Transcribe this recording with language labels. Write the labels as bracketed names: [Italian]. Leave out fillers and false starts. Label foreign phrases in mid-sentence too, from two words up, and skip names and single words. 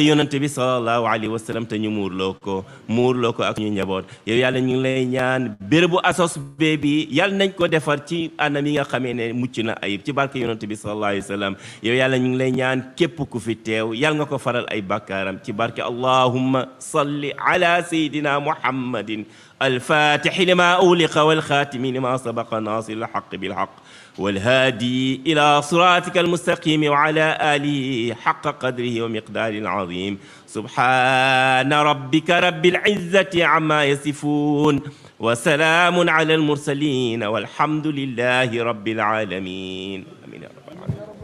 [Wolof] yonante bi [Arabic] صلى الله عليه وسلم [Wolof] te ñu muurloo ko ak ñu njaboot yow yàlla ñu ngi lay ñaan bérébu asos bee bi yàlla nañ ko defar ci anam yi nga xamee ne mucc na ayib ci barke yonante bi [Arabic] صلى الله عليه وسلم [Wolof] yow yàlla ñu ngi lay ñaan képp ku fi teew yàlla nga ko faral ay bàkkaaram ci barke [Arabic] اللهم صل على سيدنا محمد الفاتح لما أغلق والخاتم لما سبق ناصر الحق بالحق والهادي إلى صراطك المستقيم وعلى آله حق قدره ومقدار العظيم سبحان ربك رب العزة عما يصفون وسلام على المرسلين والحمد لله رب العالمين آمين يا رب العالمين.